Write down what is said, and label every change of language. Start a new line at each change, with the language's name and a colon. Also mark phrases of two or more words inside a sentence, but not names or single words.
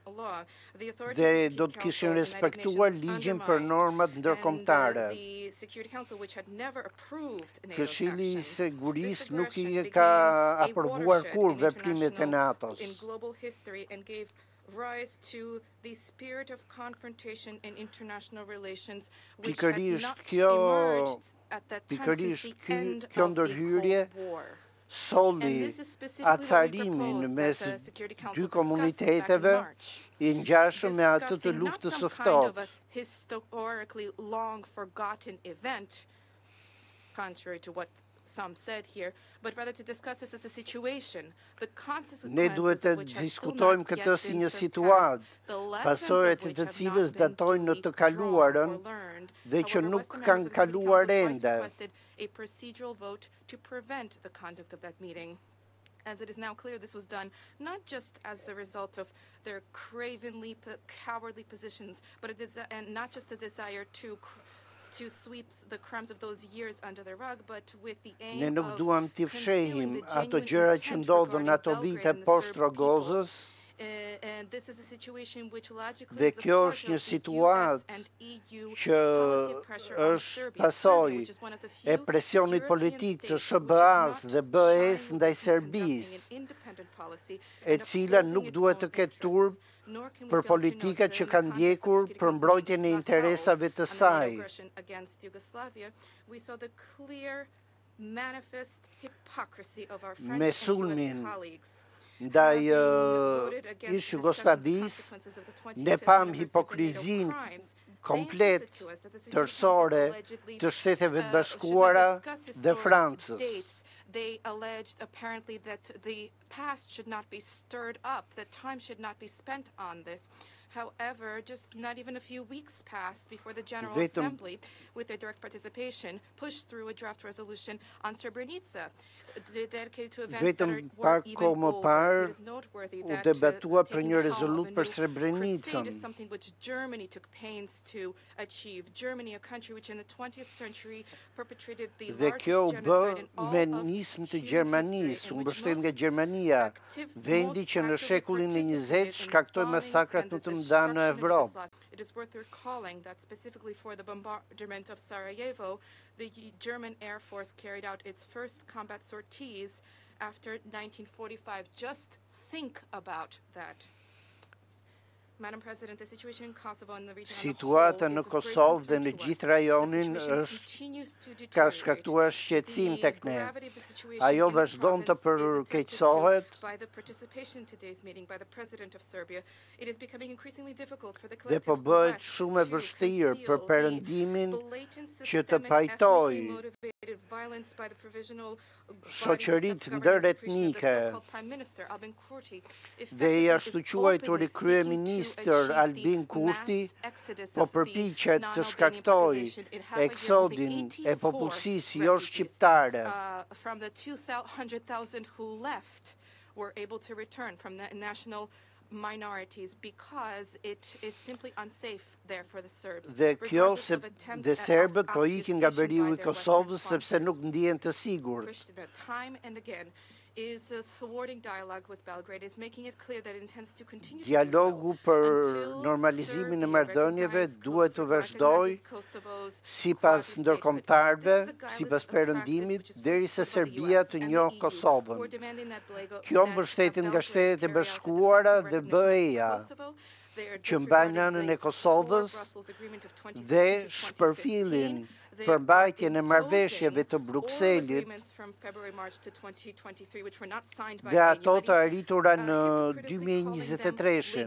Albanian: dhe do të kishin respektuar ligjin për normat ndërkombëtare. Këshilli i Sigurisë nuk i ka aprovuar kur veprimet e NATO-s.
English: Rise to the spirit of confrontation in international relations, which
Albanian: Pikërisht
English: had not emerged at that time since the end of the Cold War.
Albanian: Solli acarimin mes dy komuniteteve i ngjashëm me atë të luftës së ftohtë.
English: Historically long forgotten event, contrary to what some said here, but rather to discuss this as a situation, the consequences
Albanian: Ne duhet të diskutojmë këtë si një situatë, pasojat e të cilës datojnë në të kaluarën dhe që nuk kanë kaluar ende.
English: A procedural vote to prevent the conduct of that meeting. As it is now clear, this was done not just as a result of their cravenly, cowardly positions, but and not just a desire to sweep the crimes of those years under the rug, but with the aim
Albanian: Ne nuk
English: of
Albanian: duam t'i
English: concealing
Albanian: fshehim
English: the
Albanian: ato
English: genuine
Albanian: gjëra që
English: intent
Albanian: ndodhën
English: regarding ato Belgrade
Albanian: vite
English: and the
Albanian: poshtë
English: Serb people.
Albanian: Rogozës.
English: And this is a situation which logically
Albanian: Dhe
English: is a
Albanian: kjo
English: part
Albanian: është një
English: of the US
Albanian: situatë
English: and EU
Albanian: që
English: policy of pressure on
Albanian: është
English: Serbia,
Albanian: pasojë
English: which is one of the
Albanian: e
English: few
Albanian: presionit
English: European
Albanian: politik të
English: states
Albanian: SBA-s
English: which is
Albanian: dhe
English: not
Albanian: BE-s
English: shying
Albanian: ndaj
English: away from conducting
Albanian: Serbisë,
English: an independent policy
Albanian: e
English: and
Albanian: cila
English: upholding
Albanian: nuk
English: its
Albanian: duhet të
English: own
Albanian: ketë
English: interests.
Albanian: turp
English: Nor can we
Albanian: për
English: fail to note
Albanian: politikat
English: that
Albanian: që
English: in the
Albanian: kanë
English: context of
Albanian: ndjekur
English: Security
Albanian: për
English: Council
Albanian: mbrojtjen e
English: meetings not
Albanian: interesave
English: held
Albanian: të
English: on the
Albanian: saj.
English: aggression against Yugoslavia, we saw the clear manifest hypocrisy of our French
Albanian: Me
English: and
Albanian: sulmin
English: US colleagues.
Albanian: ndaj ish Jugosllavisë, ne pam hipokrizin komplet tërësore të Shteteve të Bashkuara dhe Francës.
English: They alleged apparently that the past should not be stirred up, that time should not be spent on this. However, just not even a few weeks passed before the General Assembly, with their direct participation, pushed through a draft resolution on Srebrenica, dedicated to events that were even older. It is noteworthy that taking the helm of a new crusade is something which Germany took pains to achieve. Germany, a country which in the 20th century perpetrated the largest genocide in all of human history, in which most
Albanian: vendi që në shekullin e 20 shkaktoi masakrat më të mëdha në Evropë.
English: It is worth recalling that specifically for the bombardment of Sarajevo, the German Air Force carried out its first combat sorties after 1945. Just think about that. Madam President, the situation in Kosovo and the region
Albanian: Situata në Kosovë dhe në gjithë rajonin ka shkaktuar shqetësim tek ne. Ajo vazhdon të përkeqësohet dhe po bëhet shumë e vështirë për Perëndimin që të pajtojë shoqëritë ndëretnike dhe i ashtu quajturi kryeministër Albin Kurti po përpiqet të shkaktojë eksodin e popullsisë jo shqiptare.
English: From the 200,000 who left were able to return from the national minorities because it is simply unsafe there for the Serbs.
Albanian: Dhe kjo dhe serbët po ikin nga veriu i Kosovës sepse nuk ndihen të sigurt.
English: Time and again is thwarting dialogue with Belgrade, is making it clear that it intends to continue to
Albanian: Dialogu për normalizimin e marrëdhënieve duhet të vazhdojë sipas ndërkombëtarëve, sipas Perëndimit, derisa Serbia të njohë Kosovën. Kjo mbështetet nga Shtetet e Bashkuara dhe BE-ja, që mbajnë anën e Kosovës dhe shpërfillin përmbajtjen e marrëveshjeve të Brukselit dhe ato të arritura në 2023-shin.